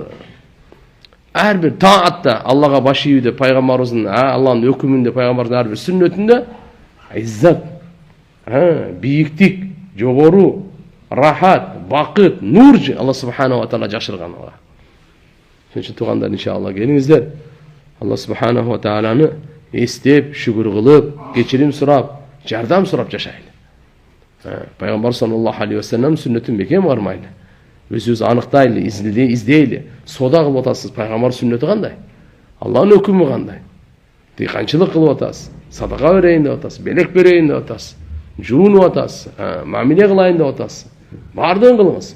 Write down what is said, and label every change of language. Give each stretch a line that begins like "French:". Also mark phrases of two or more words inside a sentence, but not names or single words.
Kyrgyz: Ар бир таатта Аллага баш ийүүдө пайгамбарыбыздын, Алланын өкүмүндө пайгамбардын ар бир сүннөтүндө иззат, бийиктик, жогору, рахат, бакыт, нур Алла
Arabic: سبحانه وتعالى
Kyrgyz: жашырган ага. Ошон үчүн туугандар, иншалла келиңиздер. Алла
Arabic: سبحانه و
Kyrgyz: тааланы эстеп, шүгүр кылып, кечирим сурап, жардам сурап жашайлы. Пайгамбар
Arabic: صلى الله عليه وسلم
Kyrgyz: сүннөтүн бекем бармайлы. Өзүбүз аныктайлы, издейли. Сода кылып атасыз, пайгамбар сүннөтү кандай? Алланын өкүмү кандай? Дыйканчылык кылып атасыз, садака берейин деп атасыз, белек берейин деп атасыз, жуунуп атасыз, мамиле кылайын деп атасыз. Бардыгын кылыңыз.